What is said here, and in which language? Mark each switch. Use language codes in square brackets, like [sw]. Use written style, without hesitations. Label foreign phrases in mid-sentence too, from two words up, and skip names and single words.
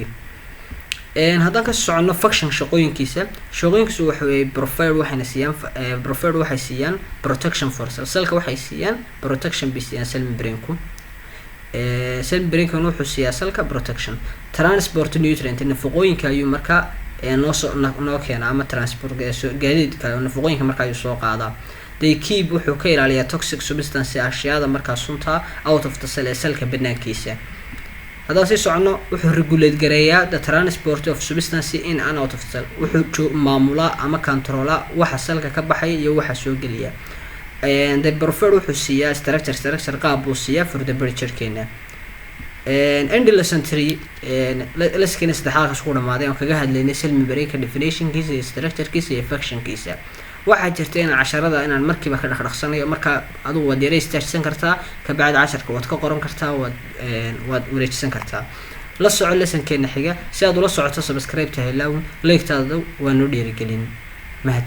[so] haddaan ka soconno function shaqooyinkiisa waxa weeye profile waxay siiyaan [en] protection for [so] cellka waxay siiyaan protection bay siiyaan [en] cell membrane-ku. cell membrane-kan [so] wuxuu siiyaa cellka protection. [en] transport nutrient [so] nafaqooyinka ayuu markaa noo keenaa ama transport gaadiidka nafaqooyinka markaa ayuu soo qaadaa. [en] they keep [so] wuxuu ka ilaaliyaa [en] toxic substance [so] ashyaada markaa sunta [en] out of the cell [so] ee cellka banaankiisa. haddaan sii socono wuxuu regulate gareeyaa [en] the transport of substance in and out of cell [so] wuxuu maamulaa ama controlaa waxa cellka ka baxaya iyo waxa soo geliya. [en] the profile [so] wuxuu siiyaa structure qaab buu siiyaa [en] for the bridge-keena. end lesson 3 [so] lesson-keena saddexaad ku dhamaaday oo kaga hadlaynay [en] cell membrane-ka [so] definition-kiisa iyo structure-kiisa iyo function-kiisa. waxaa jirta in casharada inaan markiiba ka dhaqdhaqsanayo marka adigu waad yara istaajsan kartaa ka bacdi casharka waad ka qoran kartaa waad wareejisan kartaa. la soco lesson-keena xiga si aad ula socoto subscribe-ta helaawn like-taada waa noo dhiirigelin.